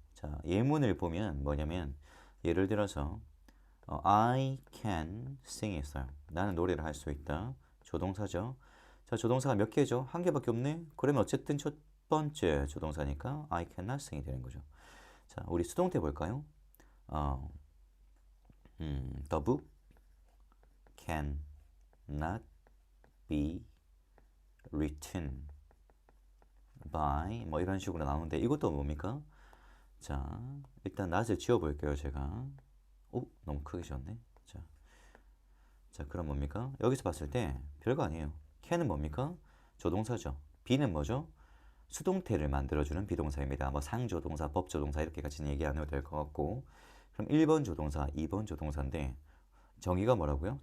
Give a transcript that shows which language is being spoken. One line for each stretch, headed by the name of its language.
Korean: 자, 예문을 보면 뭐냐면, 예를 들어서
English: I can sing
Korean: 있어요. 나는 노래를 할 수 있다. 조동사죠. 자, 조동사가 몇 개죠? 한 개밖에 없네. 그러면 어쨌든 첫 번째 조동사니까
English: I cannot sing
Korean: 이 되는 거죠. 자, 우리 수동태 볼까요?
English: The book can not be written by
Korean: 뭐 이런 식으로 나오는데, 이것도 뭡니까? 자, 일단 not을 지워볼게요, 제가. 오, 너무 크게 지웠네. 자, 그럼 뭡니까? 여기서 봤을 때 별거 아니에요. can은 뭡니까? 조동사죠. be는 뭐죠? 수동태를 만들어주는 비동사입니다. 뭐 상조동사, 법조동사 이렇게 같이 얘기 안 해도 될 것 같고, 그럼 1번 조동사, 2번 조동사인데 정의가 뭐라고요?